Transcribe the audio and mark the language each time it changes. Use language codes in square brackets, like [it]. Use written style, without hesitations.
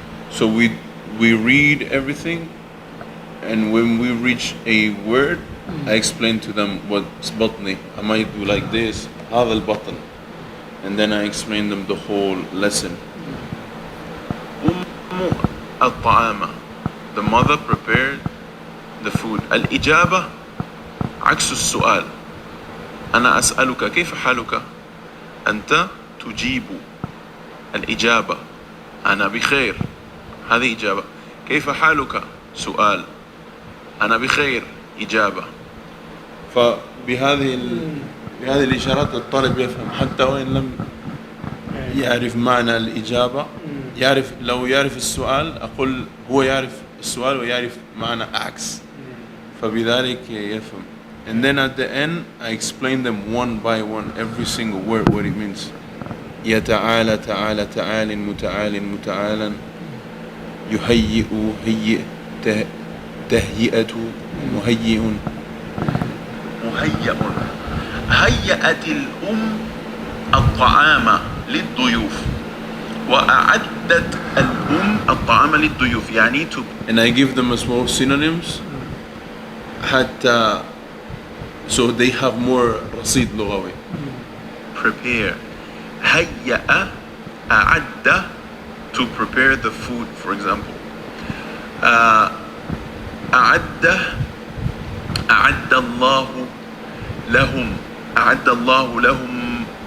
[en] So we read everything, and when we reach a word, I explain to them what's بطني. I might do like this, [ar] هذا البطن, [en] and then I explain them the whole lesson. الطعام, the mother prepared the food. [ar] الإجابة عكس السؤال. أنا أسألك كيف حالك؟ أنت تجيب. الإجابة أنا بخير، هذه إجابة. كيف حالك؟ سؤال. أنا بخير، إجابة. بهذه الإشارات الطالب يفهم، حتى وإن لم يعرف معنى الإجابة، لو يعرف السؤال أقول هو يعرف السؤال ويعرف معنى عكس، فبذلك يفهم. [en] And then at the end I explain them one by one every single word what it means. [ar] يتعالى تعالى تعال متعال متعالا، يهيئ هيئ تهيئة مهيئ مهيئ. هيأت الأم الطعام للضيوف، وأعدت الأم الطعام للضيوف، يعني [en] and I give them as well synonyms [ar] حتى [en] so they have more [ar] رصيد لغوي. [en] Prepare. [ar] هيأ أعد [en] to prepare the food, for example. [ar] أعد الله لهم. أعد الله لهم.